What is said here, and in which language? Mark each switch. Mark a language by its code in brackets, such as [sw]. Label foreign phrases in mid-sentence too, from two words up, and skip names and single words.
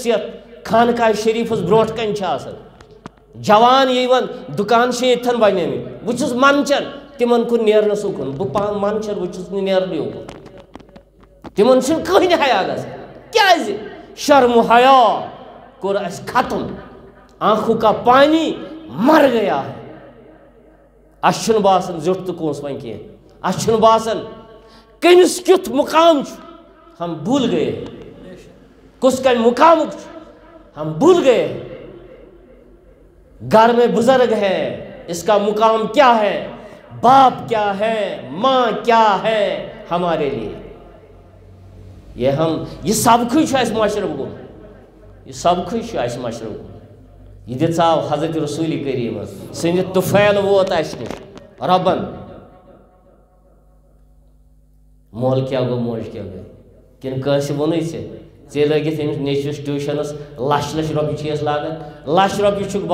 [ks] یتھ خانقاہ شریٖفس برونٛٹھ کنہِ چھِ آسان جوان یِوان دُکان چھِ ییٚتھن بنیمٕتۍ بہٕ چھُس منٛدچھان تِمن کُن نیرنس اُکُن بہٕ پانہٕ منٛدچھان بہٕ چھُس نہٕ نیرنٕے اُکُن تِمن چھُنہٕ کٕہٕنۍ حیا گژھان کیٛازِ شرم و حیا کوٚر اَسہِ ختم [ur] آنکھوں کا پانی مر گیا ہے [ks] اَسہِ چھُنہٕ باسان زیُٹھ تہٕ کونٛس وۄنۍ کینٛہہ اَسہِ چھُنہٕ باسان کٔمِس کیُتھ مُقام چھُ [ur] ہم بھول گئے [ks] کُس کَمہِ مُقامُک چھُ [ur] ہم بھول گئے گھر میں بزرگ ہے اس کا مقام کیا ہے باپ کیا ہے ماں کیا ہے ہمارے لیے [ks] یہ سبقٕے چھُ اَسہِ مشرف گوٚمُت یہ سبقٕے چھُ اَسہِ مشرف گوٚمُت یہ دِژاو حضرت رسول کریم سٕنٛدِ طُفیل ووت اَسہِ نِش رۄبن مول کیٛاہ گوٚو موج کیٛاہ گٔے کِنہٕ کٲنٛسہِ ووٚنُے ژےٚ لٲگِتھ أمِس نیٚچوِس ٹیوٗشنس لچھ لچھ رۄپیہِ چھِیَس لاگان لچھ رۄپیہِ چھُکھ